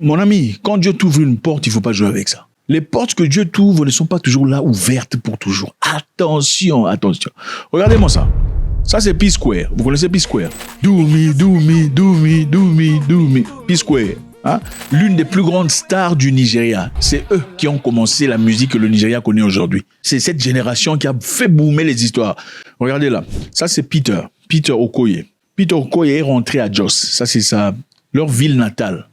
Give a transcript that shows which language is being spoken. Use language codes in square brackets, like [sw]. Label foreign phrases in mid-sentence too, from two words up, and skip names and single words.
[fr] Mon ami, quand Dieu t'ouvre une porte, il ne faut pas jouer avec ça. Les portes que Dieu t'ouvre ne sont pas toujours là, ouvertes pour toujours. Attention, attention. Regardez-moi ça. Ça, c'est P-Square. Vous connaissez P-Square? [en] Do me, do me, do me, do me, do me. [fr] P-Square. Hein? L'une des plus grandes stars du Nigeria. C'est eux qui ont commencé la musique que le Nigeria connaît aujourd'hui. C'est cette génération qui a fait boomer les histoires. Regardez là. Ça, c'est Peter Okoye. Peter Okoye est rentré à Jos. Ça, c'est leur ville natale.